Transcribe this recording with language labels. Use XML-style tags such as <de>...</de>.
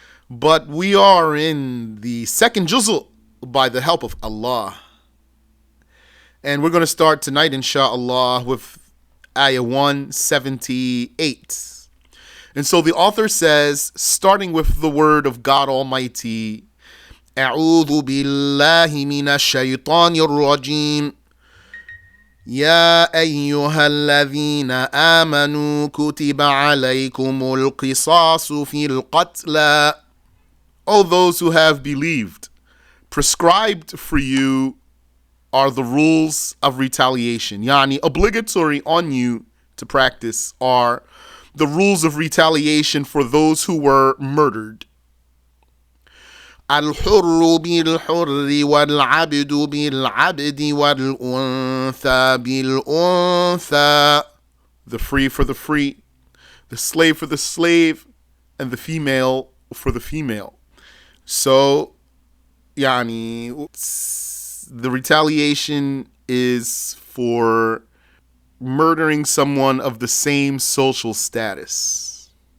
<en>But we are in the second juz'u by the help of Allah. And we're going to start tonight, inshaAllah, with ayah 178. And so the author says, starting with the word of God Almighty,</en> <ar>أعوذ بالله من الشيطان الرجيم يا أيها الذين آمنوا كتب عليكم القصاص في القتلى.</ar> <en>O those who have believed, prescribed for you are the rules of retaliation. Yani obligatory on you to practice are the rules of retaliation for those who were murdered.</en> <ar>الحر بالحر والعبد بالعبد والأنثى بالأنثى.</ar> <en>The free for the free, the slave for the slave, and the female for the female. So, yani, the retaliation is for murdering someone of the same social status.</en>